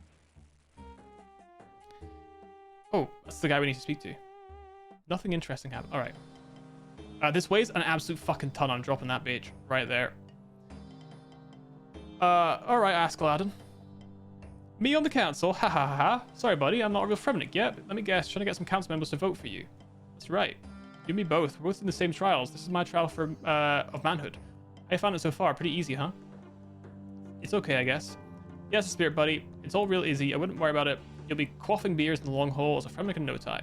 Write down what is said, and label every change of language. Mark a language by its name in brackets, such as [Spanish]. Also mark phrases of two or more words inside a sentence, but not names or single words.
[English] Oh, that's the guy we need to speak to. Nothing interesting happened. All right. This weighs an absolute fucking ton. I'm dropping that bitch right there. All right, ask Aladdin. Me on the council? Ha ha ha ha. Sorry, buddy, I'm not a real Fremennik yet. But let me guess, trying to get some council members to vote for you. That's right. You and me both. We're both in the same trials. This is my trial for of manhood. How you found it so far? Pretty easy, huh? It's okay, I guess. Yes, spirit, buddy. It's all real easy. I wouldn't worry about it. You'll be quaffing beers in the long haul as a Fremennik in no time.